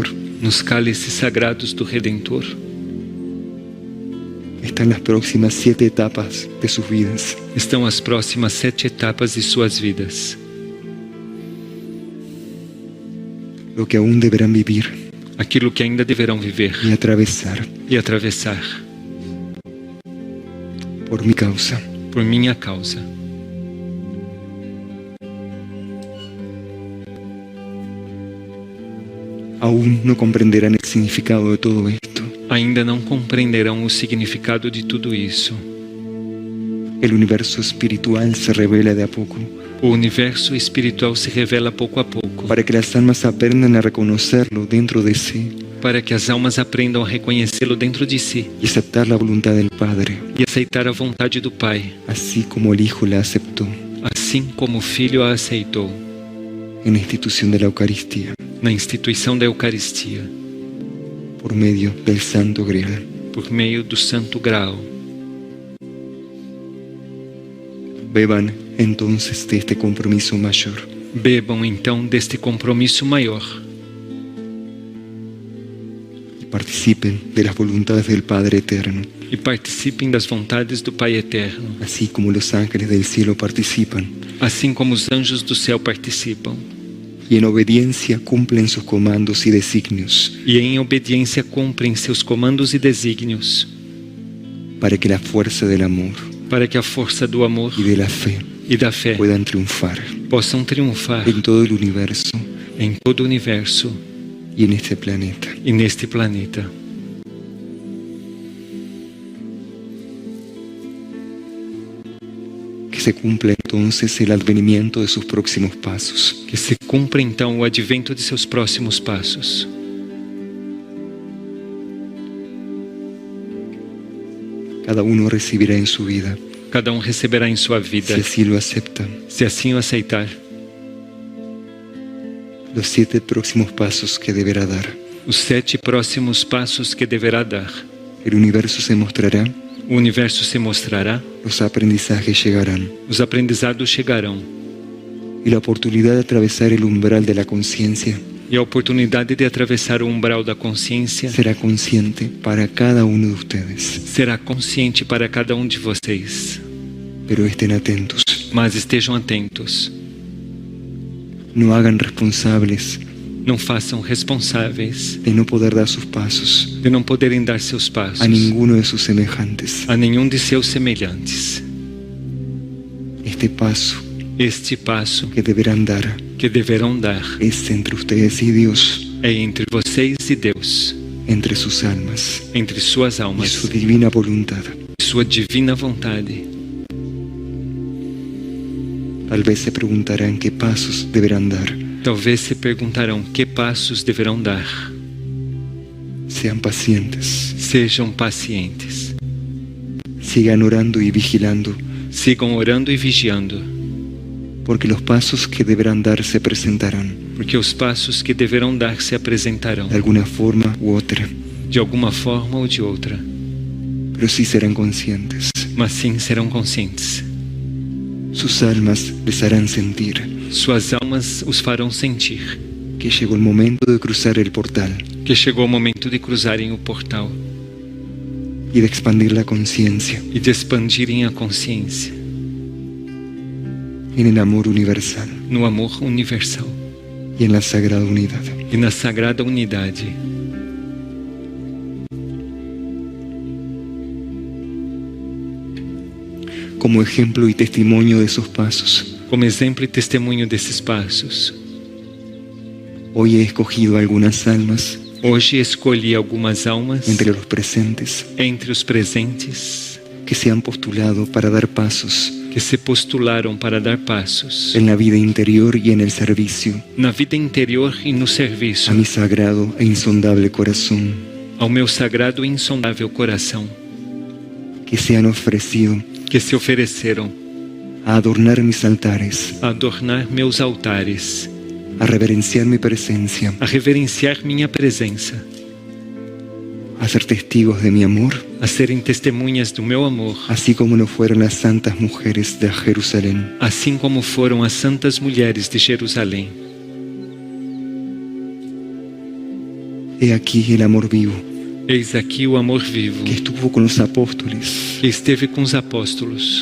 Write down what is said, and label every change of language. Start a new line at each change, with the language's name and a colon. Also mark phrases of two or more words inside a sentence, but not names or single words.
Portuguese: Nos cálices sagrados do Redentor
Spanish: están las próximas 7 etapas de sus vidas.
Portuguese: estão as próximas 7 etapas de suas vidas.
Spanish: Lo que aún deberán vivir
Portuguese: Aquilo que ainda deverão viver
Spanish: y atravesar
Portuguese: e atravessar
Spanish: por mi causa.
Portuguese: por minha causa.
Spanish: Aún no comprenderán el significado de todo esto.
Portuguese: Ainda não compreenderão o significado de tudo isso.
Spanish: El universo espiritual se revela de a poco
Portuguese: O universo espiritual se revela pouco a pouco,
Spanish: para que las almas aprendan a reconocerlo dentro de sí
Portuguese: para que as almas aprendam a reconhecê-lo dentro de si
Spanish: y aceptar la voluntad del Padre,
Portuguese: e aceitar a vontade do Pai,
Spanish: así como el Hijo la aceptó
Portuguese: assim como o Filho a aceitou
Spanish: en la institución de la Eucaristía
Portuguese: na instituição da Eucaristia,
Spanish: por medio del Santo Grial.
Portuguese: por meio do Santo Graal.
Spanish: Beban entonces de este compromiso mayor
Portuguese: Bebam então deste compromisso maior
Spanish: y participen de las voluntades del Padre Eterno,
Portuguese: e participem das vontades do Pai Eterno,
Spanish: así como los ángeles del cielo participan
Portuguese: assim como os anjos do céu participam,
Spanish: y en obediencia cumplen sus comandos y designios,
Portuguese: e em obediência cumprem seus comandos e desígnios,
Spanish: para que la fuerza del amor
Portuguese: para que a força do amor
Spanish: y de la fe
Portuguese: e da fé
Spanish: puedan triunfar
Portuguese: possam triunfar
Spanish: en todo el universo
Portuguese: em todo o universo
Spanish: y en este planeta.
Portuguese: e neste planeta.
Spanish: Que se cumpla entonces el advenimiento de sus próximos pasos.
Portuguese: Que se cumpra então o advento de seus próximos passos.
Spanish: Cada uno recibirá en su vida,
Portuguese: Cada receberá em sua vida,
Spanish: si así lo acepta,
Portuguese: se assim o aceitar,
Spanish: los 7 próximos pasos que deberá dar.
Portuguese: os 7 próximos passos que deverá dar.
Spanish: El universo se mostrará,
Portuguese: O universo se mostrará,
Spanish: los aprendizajes llegarán
Portuguese: os aprendizados chegarão
Spanish: y la oportunidad de atravesar el umbral de la conciencia
Portuguese: e a oportunidade de atravessar o umbral da consciência
Spanish: será consciente para cada uno de ustedes.
Portuguese: será consciente para cada um de vocês.
Spanish: Pero estén atentos,
Portuguese: Mas estejam atentos,
Spanish: no hagan responsables
Portuguese: não façam responsáveis
Spanish: de no poder dar sus pasos
Portuguese: de não poderem dar seus passos
Spanish: a ninguno de sus semejantes.
Portuguese: a nenhum de seus semelhantes.
Spanish: Este paso
Portuguese: Este passo
Spanish: que deberán dar
Portuguese: que deverão dar
Spanish: es entre ustedes y Dios,
Portuguese: é entre vocês e Deus,
Spanish: entre sus almas
Portuguese: entre suas
Spanish: y
Portuguese: almas
Spanish: su divina voluntad.
Portuguese: e sua divina vontade.
Spanish: Tal vez se preguntarán qué pasos deberán dar.
Portuguese: Talvez se perguntarão que passos deverão dar.
Spanish: Sean pacientes,
Portuguese: Sejam pacientes,
Spanish: sigan orando y vigilando,
Portuguese: sigam orando e vigiando,
Spanish: porque los pasos que deberán dar se presentarán
Portuguese: porque os passos que deverão dar se apresentarão
Spanish: de alguna forma u otra,
Portuguese: de alguma forma ou de outra,
Spanish: pero sí serán conscientes.
Portuguese: mas sim serão conscientes.
Spanish: Sus almas les harán sentir
Portuguese: Suas almas os farão sentir
Spanish: que llegó el momento de cruzar el portal
Portuguese: que chegou o momento de cruzarem o portal
Spanish: y de expandir la conciencia
Portuguese: e de expandirem a consciência
Spanish: en el amor universal
Portuguese: no amor universal
Spanish: y en la sagrada unidad.
Portuguese: e na sagrada unidade.
Spanish: Como ejemplo y testimonio de esos pasos,
Portuguese: Como exemplo e testemunho desses passos,
Spanish: hoy he escogido algunas almas
Portuguese: hoje escolhi algumas almas
Spanish: entre los presentes
Portuguese: entre os presentes
Spanish: que se han postulado para dar pasos
Portuguese: que se postularam para dar passos
Spanish: en la vida interior y en el servicio
Portuguese: na vida interior e no serviço
Spanish: a mi sagrado e insondable corazón.
Portuguese: ao meu sagrado e insondável coração,
Spanish: que se han ofrecido
Portuguese: que se ofereceram
Spanish: a adornar mis altares,
Portuguese: a adornar meus altares,
Spanish: a reverenciar mi presencia,
Portuguese: a reverenciar minha presença,
Spanish: a ser testigos de mi amor,
Portuguese: a serem testemunhas do meu amor,
Spanish: así como lo fueron las santas mujeres de Jerusalén.
Portuguese: assim como foram as santas mulheres de Jerusalém.
Spanish: He aquí el amor vivo,
Portuguese: Eis aqui o amor vivo,
Spanish: que estuvo con los apóstoles,
Portuguese: que esteve com os apóstolos,